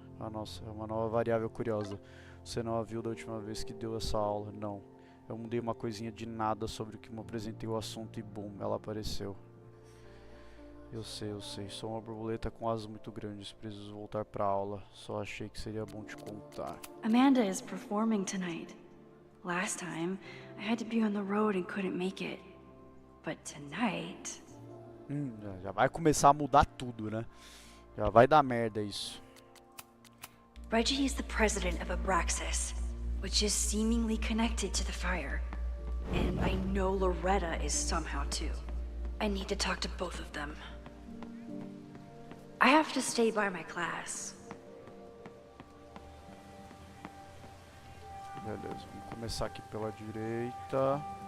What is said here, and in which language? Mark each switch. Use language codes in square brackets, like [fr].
[pt] Nossa, é uma nova variável curiosa. Você não a viu da última vez que deu essa aula? Não. Eu mudei uma coisinha de nada sobre o que me apresentei o assunto e boom, ela apareceu. Eu sei. Sou uma borboleta com asas muito grandes. Preciso voltar pra aula. Só achei que seria bom te contar. [en] Amanda is performing tonight. Last time, I had to be on the road and couldn't make it. But tonight... [pt] Já vai começar a mudar tudo, né? Já vai dar merda isso. [en] Reggie is the president of Abraxas, which is seemingly connected to the fire. And I know Loretta is somehow too. I need to talk to both of them. I have to stay by my class. [pt] Beleza, vamos começar aqui pela direita.